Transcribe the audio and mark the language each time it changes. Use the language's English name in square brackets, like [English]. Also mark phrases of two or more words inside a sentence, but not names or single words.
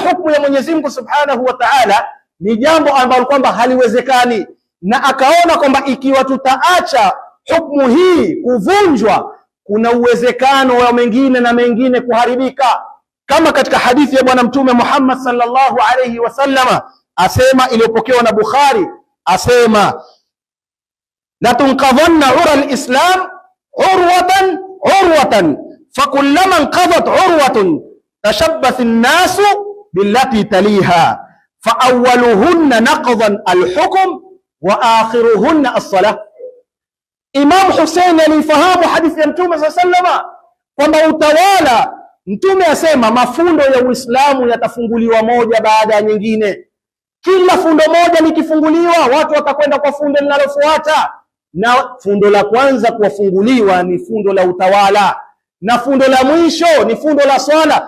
[Swahili] hukumu ya Mwenyezi Mungu [Arabic] سبحانه وتعالى [Swahili] ni jambo ambalo kwamba haliwezekani, na akaona kwamba ikiwa tutaacha hukumu hii kuvunjwa, kuna uwezekano wa mengine na mengine kuharibika, kama katika hadithi ya Bwana Mtume Muhammad [Arabic] صلى الله عليه وسلم [Swahili] asema, iliyopokewa na Bukhari, asema [Arabic] لتنقضن عرى الإسلام عروة فكلما انتقضت عروة تشبث الناس بالتي تليها فأولهن نقضا الحكم وآخرهن الصلاة. [Swahili] Imam Hussein alifahamu hadithi ya Mtume [Arabic] صلى الله عليه وسلم [Swahili] kwamba utawala, Mtume asema mafundo ya Uislamu yatafunguliwa moja baada ya nyingine. Kila fundo moja likifunguliwa, watu watakwenda kwa fundo linalofuata, na fundo la kwanza kuwafunguliwa ni fundo la utawala, na fundo la mwisho ni fundo la swala.